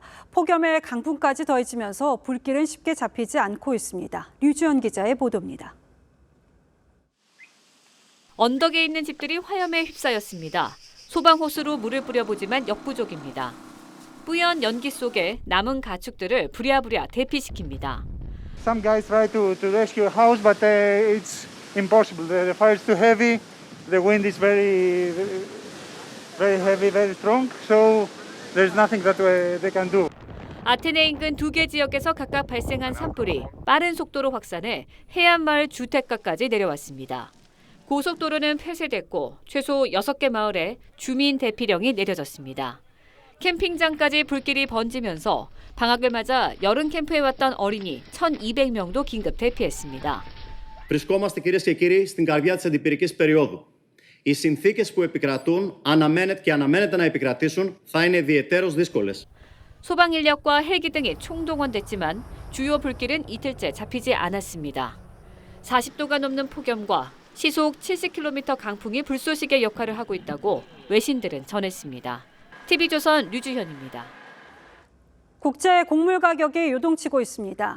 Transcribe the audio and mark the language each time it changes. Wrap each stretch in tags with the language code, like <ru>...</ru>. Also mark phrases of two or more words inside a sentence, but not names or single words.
<ko>폭염에 강풍까지 더해지면서 불길은 쉽게 잡히지 않고 있습니다. 류주연 기자의 보도입니다. 언덕에 있는 집들이 화염에 휩싸였습니다. 소방호스로 물을 뿌려보지만 역부족입니다. 뿌연 연기 속에 남은 가축들을 부랴부랴 대피시킵니다.</ko> <en>Some guys try to rescue a house, but it's impossible. The fire is too heavy. The wind is very heavy, very strong. So there's nothing that they can do.</en> <ko>아테네 인근 2개 지역에서 각각 발생한 산불이 빠른 속도로 확산해 해안마을 주택가까지 내려왔습니다. 고속도로는 폐쇄됐고 최소 6개 마을에 주민 대피령이 내려졌습니다. 캠핑장까지 불길이 번지면서 방학을 맞아 여름 캠프에 왔던 어린이 1,200명도 긴급 대피했습니다.</ko> <el>Βρισκόμαστε, κυρίες και κύριοι, στην καρδιά της αντιπυρικής περίοδου. Οι συνθήκες που επικρατούν αναμένεται να επικρατήσουν θα είναι ιδιαιτέρως δύσκολες.</el> <ko>소방 인력과 헬기 등이 총동원됐지만 주요 불길은 이틀째 잡히지 않았습니다. 40도가 넘는 폭염과 시속 70km 강풍이 불쏘시개 역할을 하고 있다고 외신들은 전했습니다. TV조선 류주현입니다. 국제 곡물 가격이 요동치고 있습니다.</ko>